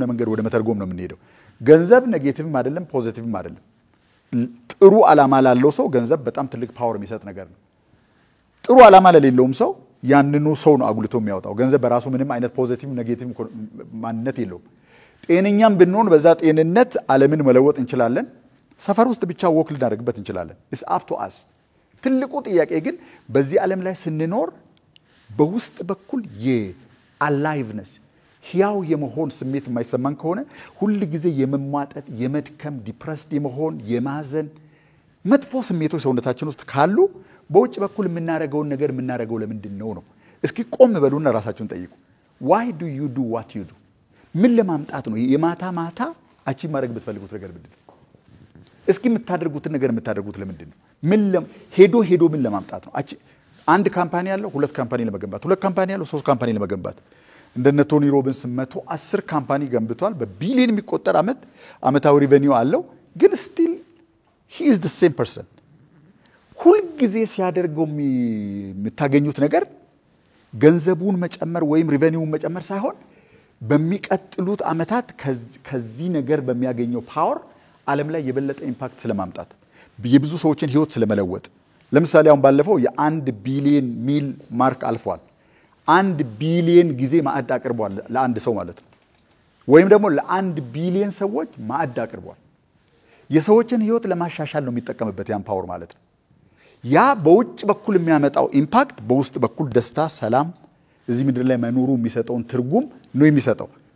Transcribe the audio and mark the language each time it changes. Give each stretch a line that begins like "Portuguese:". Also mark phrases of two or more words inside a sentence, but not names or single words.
Amharic: መንገድ ወደ መተርጎም ነው የምንሄደው። ገንዘብ ኔጌቲቭም አይደለም ፖዚቲቭም አይደለም። ጥሩ ዓላማ ላለው ሰው ገንዘብ በጣም ትልቅ ፓወር የሚሰጥ ነገር ነው። ጥሩ ዓላማ ለሌለውም ሰው ያንኑ ሰው ነው አጉልቶ የሚያወጣው። ገንዘብ በራሱ ምንም አይነት ፖዚቲቭ ኔጌቲቭ ማንነት የለውም። ጤነኛም ብንሆን በዛ ጤንነት ዓለምን መለወጥ እንችላለን። ሰፈር ውስጥ ብቻ ወክ ልናደርግበት እንችላለን።
English: it's up to us።
Amharic: ትልቁ ጥያቄ ግን በዚህ ዓለም ላይ ስንኖር በውስጥ በኩል የአላይቭነስ ሕያው የመሆን ስሜት የማይሰማን ከሆነ ሁሉ ጊዜ የመሟጠጥ የመድከም ዲፕረስድ የመሆን የማዘን መጥፎ ስሜቶች ሰውነታችን ውስጥ ካሉ በውጭ በኩል የምናረገውን ነገር የምናረገው ለምንድን ነው? እስኪ ቆም በሉና ራሳችሁን ጠይቁ።
English: why do you do what you do?
Amharic: ምን ለማምጣት ነው? የማታ ማታ አቺቭ ማድረግ ብትፈልጉት ነገር ምንድን ነው? እስኪ የምታደርጉትን ነገር የምታደርጉት ለምንድን ነው? ሄዶ ምን ለማምጣት ነው? አንድ ካምፓኒ ያለው 2 ካምፓኒ ለመገንባት፣ 2 ካምፓኒ ያለው 3 ካምፓኒ ለመገንባት። እንደነ ቶኒ ሮቢንስ 110 ካምፓኒ ገንብቷል። በቢሊዮን የሚቆጠር አመታዊ ሪቨኒው አለው። ግን
English: still he is the same person።
Amharic: ሁል ጊዜ ሲያደርገው የምታገኙት ነገር ገንዘቡን መጨመር ወይም ሪቨኒውን መጨመር ሳይሆን በሚቀጥሉት አመታት ከዚህ ነገር በሚያገኘው ፓወር ዓለም ላይ የበለጠ ኢምፓክት ስለማምጣት የብዙ ሰዎችን ህይወት ስለመለወጥ። ለምሳሌ አሁን ባለፈው የ1 ቢሊዮን
English: mile mark
Amharic: አልፏል። 1 ቢሊዮን ጊዜ ማዕድ አቅርቧል ለአንድ ሰው ማለት ነው። ወይም ደግሞ ለ1 ቢሊዮን ሰዎች ማዕድ አቅርቧል። የሰዎችን ህይወት ለማሻሻል ነው የሚጠቀምበት ያን ፓወር ማለት ነው። ያ በውጭ በኩል የሚያመጣው ኢምፓክት በውስጥ በኩል ደስታ፣ ሰላም፣ እዚህ ምድር ላይ መኖሩ የሚሰጠውን ትርጉም ነው የሚሰጠው።